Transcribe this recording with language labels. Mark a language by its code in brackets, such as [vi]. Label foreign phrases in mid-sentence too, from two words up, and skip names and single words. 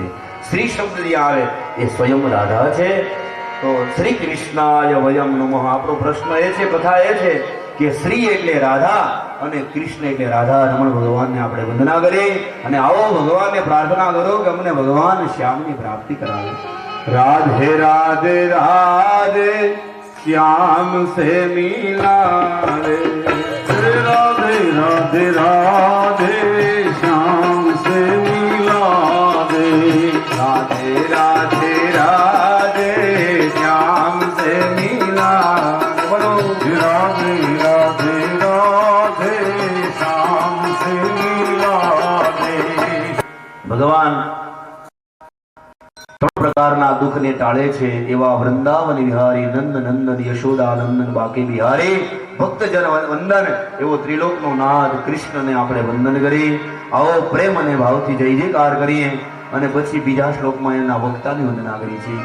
[gu] સ્ત્રી શબ્દ જ્યાં આવે એ સ્વયં રાધા છે. તો શ્રી [sa] कृष्णाय वयं नमः. [gu] આપણો પ્રશ્ન એ છે, કથા એ છે કે શ્રી એટલે રાધા અને કૃષ્ણ એટલે રાધા રમણ ભગવાનને આપણે વંદના કરીએ અને આવો ભગવાનને પ્રાર્થના કરો કે અમને ભગવાન શ્યામની પ્રાપ્તિ કરાવે. [hi] રાધે રાધે રાધે श्याम से मिला रे. राधे राधे राधे श्याम से मिला रे. राधे राधे राधे श्याम से मिला. बोलो राधे राधे राधे श्याम से मिला रे. [gu] ભગવાન ત્રણ પ્રકારના દુઃખને ટાળે છે એવા વૃંદાવન વિહારી નંદ નંદન યશોદા નંદન બાકી બિહારી ભક્તજન વંદન એવો ત્રિલોકનો નાથ કૃષ્ણને આપણે વંદન કરી. આવો પ્રેમ અને ભાવથી જય જયકાર કરીએ અને પછી બીજા શ્લોકમાં એના વક્તાની વંદના કરી છે.